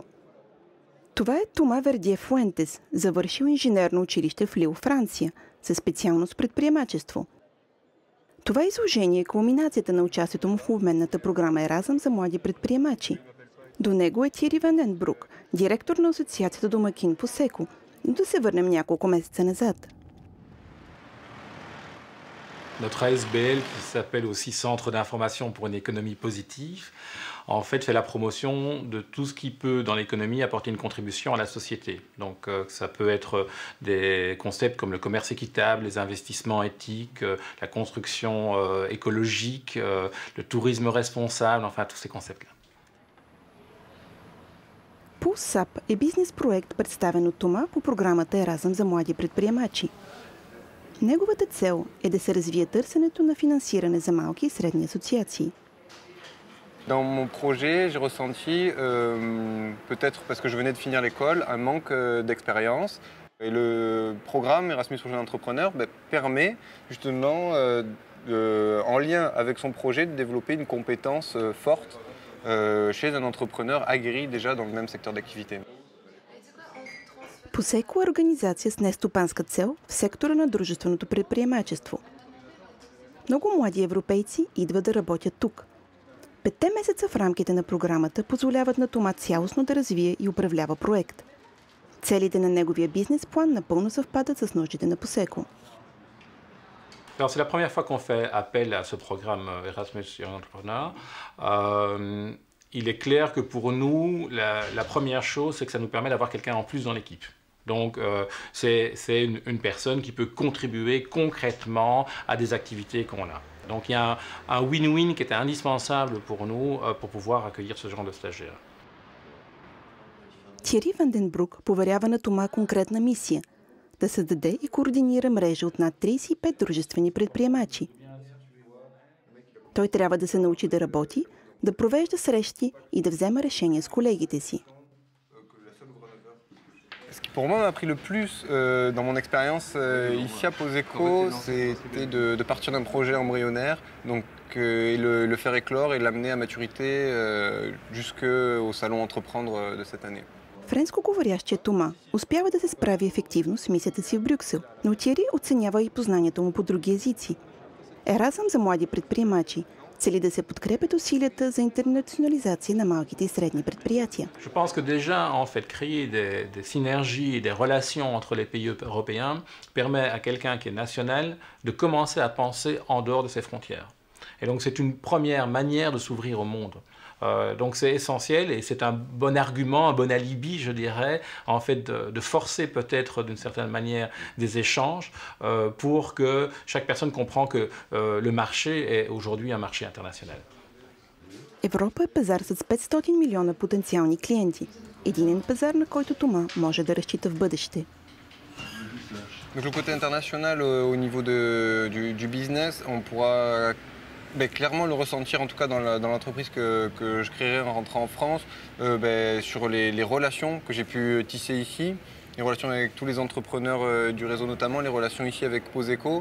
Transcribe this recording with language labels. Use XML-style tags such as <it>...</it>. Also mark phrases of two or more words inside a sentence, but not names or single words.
<bg>Това е Тома Вердие Фуентес, завършил инженерно училище в Лил, Франция, със специалност предприемачество. Това изложение е кулминацията на участието му в обменната програма Еразъм за млади предприемачи. До него е Тиери Ван ден Брук, директор на асоциацията Домакин Посеко. Но да се върнем няколко месеца назад.</bg> <fr>Notre ASBL, qui s'appelle aussi Centre d'information pour une économie positive, en fait fait la promotion de tout ce qui peut, dans l'économie, apporter une contribution à la société. Donc ça peut être des concepts comme le commerce équitable, les investissements éthiques, la construction écologique, le tourisme responsable, enfin tous ces concepts-là.</fr> <bg>Pulsap е бизнес проект, представен от Тома по програмата Еразъм за млади предприемачи. Неговата цел е да се развие търсенето на финансиране за малки и средни асоциации.</bg> <fr>Dans mon projet, j'ai ressenti, peut-être parce que je venais de finir l'école, un manque d'expérience. Et le programme Erasmus pour jeunes entrepreneurs permet justement, en lien avec son projet, de développer une compétence forte chez un entrepreneur aguerri déjà dans le même secteur d'activité.</fr> <bg>Посеко е организация с нестопанска цел в сектора на дружественото предприемачество. Много млади европейци идват да работят тук. 5 месеца в рамките на програмата позволяват на Тома цялостно да развие и управлява проект. Целите на неговия бизнес план напълно съвпадат с нуждите на Посеко.</bg> <fr>Alors, c'est la première fois qu'on fait appel à ce programme Erasmus Young Entrepreneur. Il est clair que pour nous, la première chose, c'est que ça nous permet d'avoir quelqu'un en plus dans l'équipe. Donc, c'est une personne qui peut contribuer concrètement à des activités qu'on a. Donc, il y a un win-win qui était indispensable pour nous pour pouvoir accueillir ce genre de stagiaires.</fr> <bg>Тиери Ван ден Брук поверява на Тома конкретна мисия – да създаде и координира мрежа от над 35 дружествени предприемачи. Той трябва да се научи да работи, да провежда срещи и да взема решения с колегите си.</bg> <fr>Ce qui pour moi m'a appris le plus dans mon expérience ici à Poseco, c'était de partir d'un projet embryonnaire donc, et le faire éclore et l'amener à maturité jusqu'au salon Entreprendre de cette année.</fr> <bg>Френско-говорящия Тома успява да се справи ефективно с мисията си в Брюксел, но Тиери оценява и познанието му по други езици. Еразъм за млади предприемачи цели да се подкрепят усилията за интернационализация на малките и средни предприятия.</bg> <fr>Je pense que déjà, en fait, créer des synergies et des relations entre les pays européens permet à quelqu'un qui est national de commencer à penser en dehors de ses frontières. Et donc, c'est une première manière de s'ouvrir au monde. Donc, c'est essentiel et c'est un bon argument, un bon alibi, je dirais, en fait, de forcer peut-être d'une certaine manière des échanges pour que chaque personne comprend que le marché est aujourd'hui un marché international.</fr> <bg>Европа е пазар с 500 милиона потенциални клиенти. Единен пазар, на който Тома може да разчита в бъдеще.</bg> <fr>Donc le côté international au niveau du business, on pourra Clairement le ressentir, en tout cas dans l'entreprise que je créerai en rentrant en France, sur les relations que j'ai pu tisser ici, les relations avec tous les entrepreneurs du réseau notamment, les relations ici avec Poseco.</fr>